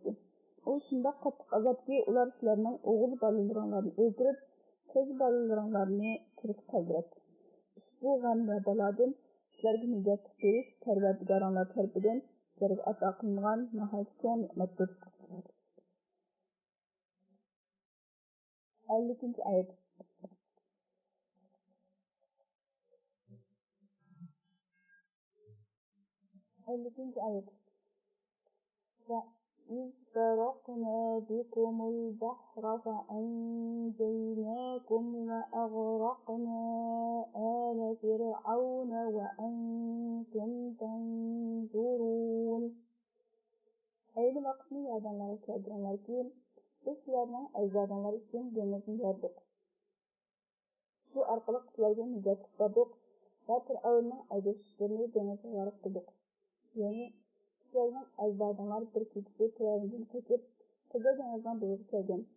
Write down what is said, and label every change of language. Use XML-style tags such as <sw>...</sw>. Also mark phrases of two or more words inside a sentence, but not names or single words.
<uz>U shunday qattiq azobki, ular sizlarning o'g'il bolalaringlarni o'ldirib, siz bolalaringlarni tirik qoldirib, ushbu g'am va balodan sizlarga nijot berish Parvardigoringlar tarafidan sizlarga ato qilingan nihoyat cho'ng ne'matdir. 50. oyat. 50. oyat.</uz> <ar>وَإِذْ فَرَقْنَا بِكُمُ الْبَحْرَ فَأَنْجَيْنَاكُمْ وَأَغْرَقْنَا آلَ فِرْعَوْنَ وَأَنْتُمْ تَنْظُرُونَ.</ar> <uz>Ayni vaqtni yodinglarga keltiringlarki, biz sizlarning ajdodinglar uchun dengizni yordik. Shu orqali sizlarga nijot qildik va Fir'avnning ajdodlarini dengizga g'arq qildik. Ya'ni sizlarning ajdodinglar bir kechada Fir'avndan qochib, Qizil dengizdan bo'g'ib kelgan.</uz>